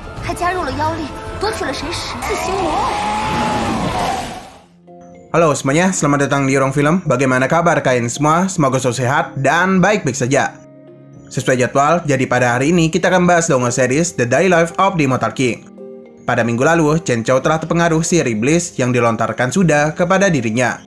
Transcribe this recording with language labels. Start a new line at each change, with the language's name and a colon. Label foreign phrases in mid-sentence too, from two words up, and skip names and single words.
Chinese: 他加入了妖力，夺取了神石，自行魔偶。
Indonesian: Halo semuanya, selamat datang di Ruang Film. Bagaimana kabar kalian semua? Semoga selalu sehat dan baik-baik saja. Sesuai jadwal, jadi pada hari ini kita akan bahas dongeng series The Daily Life of the Immortal King. Pada minggu lalu, Chen Chao telah terpengaruh sihir iblis yang dilontarkan Suda kepada dirinya.